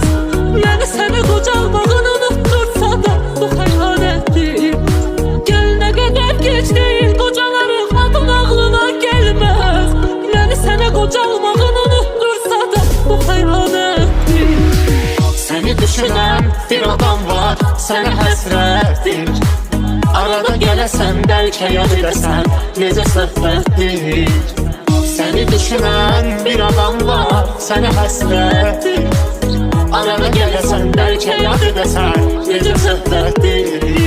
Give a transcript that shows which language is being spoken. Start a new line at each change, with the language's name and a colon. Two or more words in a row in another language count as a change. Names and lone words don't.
Turkish: Yani seni kocalmağın unuttursa da bu hayaleti. Gel ne kadar geç değil, kocaların adım ağlına gelmez. Yani seni kocalmağın unuttursa da bu hayaleti. Seni düşünen bir adam var,
Azerbaijani: sənə həsrətdir. Arada gələsən, bəlkə yad edəsən, necə söhbətdir.
Turkish: Seni düşünen bir adam var,
Azerbaijani: sənə həsrətdir. Arada gələsən, bəlkə yad edəsən, necə söhbətdir.